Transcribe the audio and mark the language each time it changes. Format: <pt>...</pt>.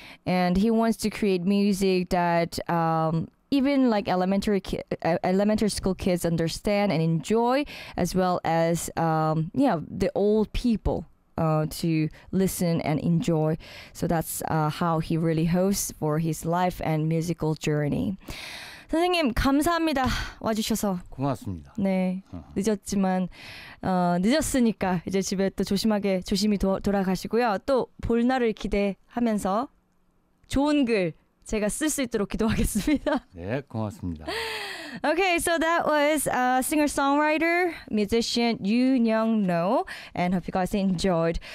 <en>And he wants to create music that even like elementary school kids understand and enjoy, as well as the old people to listen and enjoy. So that's how he really hopes for his life and musical journey.</en> <ko>선생님, 감사합니다. 와주셔서. 고맙습니다. 네. 늦었지만 늦었으니까 이제 집에 또 조심하게 조심히 돌아가시고요. 또볼 날을 기대하면서 좋은 글 제가 쓸수 있도록 기도하겠습니다. 네, 고맙습니다.</ko> <en>Okay, so that was singer-songwriter, musician Yoon Young-no, and hope you guys enjoyed.</en>